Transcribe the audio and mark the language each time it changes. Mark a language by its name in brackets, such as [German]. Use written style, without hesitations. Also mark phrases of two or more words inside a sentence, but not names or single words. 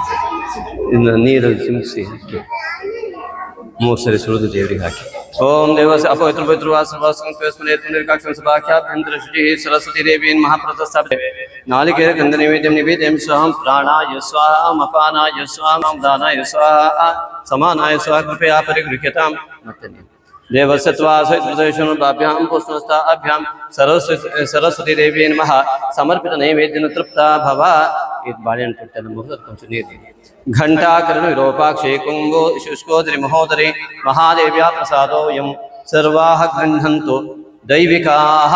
[Kannada] ಇನ್ನು ನೀರಲ್ಲಿ ಚಿಮಿಸಿ ಹಾಕಿ 3 ಸರಿ ಸುಳಿದು ದೇವರಿಗೆ ಹಾಕಿ. [Sanskrit] ಓಂ ದೇವಸ ಅಪವಿತ್ರ ಪವಿತ್ರ ಸರಸ್ವತಿ ದೇವಿ ಮಹಾಪ್ರತಿಷ್ಠಾಪಿತ ನಾಲಿಕೆ ಗಂಧ ನಿವೇದ್ಯಂ ನಿವೇದ್ಯಂ ಸ್ವಹಂ ಪ್ರಾಣಾಯ ಸ್ವಾಹಂ ಅಪಾನಾಯ ಸ್ವಾಹಂ ದಾನಾಯ ಸ್ವಾಹ ಸಮಾನಾಯ ಸ್ವಾಹ ಕೃಪಯಾ ಪರಿಗೃಹ್ಯತಾಂ. ಮತ್ತೆ ದೇವಸತ್ವಾಭ್ಯಾಂ ಪುಷ್ಪಸ್ತಾಭ್ಯಾಂ ಸರಸ್ವತಿ ದೇವಿ ನಮಃ ಸಮರ್ಪಿತ ನೈವೇದ್ಯನ ತೃಪ್ತ ಭವ. [Kannada] ಇದು ಬಾಳೆಹಣ್ಣು ಕೊಟ್ಟೆ ನಮಗೆ ಕೊಂಚ ನೀರು. [Sanskrit] ಘಂಟಾಕರಣ ವಿರೂಪಾಕ್ಷಿ ಕುಂಭೋ ಶುಷ್ಕೋದರಿ ಮಹೋದರಿ ಮಹಾದೇವ್ಯಾ ಪ್ರಸಾದೋಯಂ ಸರ್ವಾಹ ಗೃಹಂತು ದೈವಿಕಾಹ.